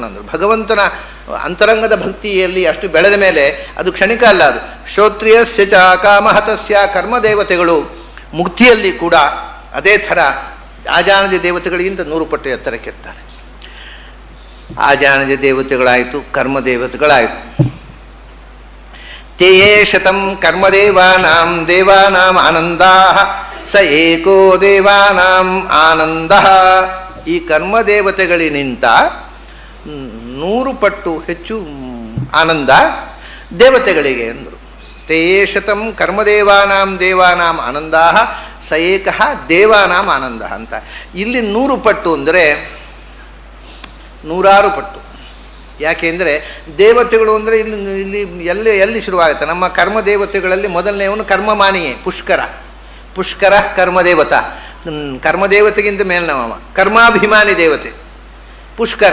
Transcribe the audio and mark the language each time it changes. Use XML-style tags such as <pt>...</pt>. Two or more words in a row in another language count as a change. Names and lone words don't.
<kn>ಅಂದರು ಭಗವಂತನ ಅಂತರಂಗದ ಭಕ್ತಿಯಲ್ಲಿ ಅಷ್ಟು ಬೆಳೆದ ಮೇಲೆ ಅದು ಕ್ಷಣಿಕ ಅಲ್ಲ. ಅದು</kn> <sa>ಶ್ರೋತ್ರಿಯಸ್ಯ ಚ ಕಾಮಹತಸ್ಯ</sa> <kn>ಕರ್ಮದೇವತೆಗಳು ಮುಕ್ತಿಯಲ್ಲಿ ಕೂಡ ಅದೇ ಥರ ಆಜಾನಜ ದೇವತೆಗಳಿಗಿಂತ 100 ಪಟ್ಟು ಎತ್ತರಕ್ಕಿರ್ತಾರೆ. ಆಜಾನಜ ದೇವತೆಗಳಾಯಿತು, ಕರ್ಮದೇವತೆಗಳಾಯಿತು.</kn> <sa>ತೇ ಶತಂ ಕರ್ಮದೇವಾನಾಂ ದೇವಾನಾಂ ಆನಂದಾಃ ಸ ಏಕೋ ದೇವಾನಾಂ ಆನಂದಃ.</sa> <kn>ಈ ಕರ್ಮದೇವತೆಗಳಿಗಿಂತ 100 ಪಟ್ಟು ಹೆಚ್ಚು ಆನಂದ ದೇವತೆಗಳಿಗೆ ಅಂದರು.</kn> <sa>ತೇ ಶತಂ ಕರ್ಮದೇವಾನಾಂ ದೇವಾನಾಂ ಆನಂದಾಃ ಸ ಏಕಃ ದೇವಾನಾಂ ಆನಂದ ಅಂತ.</sa> <kn>ಇಲ್ಲಿ 100 ಪಟ್ಟು ಅಂದರೆ 100 ಪಟ್ಟು. ಯಾಕೆಂದರೆ ದೇವತೆಗಳು ಅಂದರೆ ಇಲ್ಲಿ ಎಲ್ಲಿ ಶುರುವಾಗುತ್ತೆ? ನಮ್ಮ ಕರ್ಮದೇವತೆಗಳಲ್ಲಿ ಮೊದಲನೇವನು ಕರ್ಮಮಾನಿಯೇ ಪುಷ್ಕರ ಕರ್ಮದೇವತಾ. ಕರ್ಮದೇವತೆಗಿಂತ ಮೇಲ್ನವ ಕರ್ಮಾಭಿಮಾನಿ ದೇವತೆ ಪುಷ್ಕರ.</kn>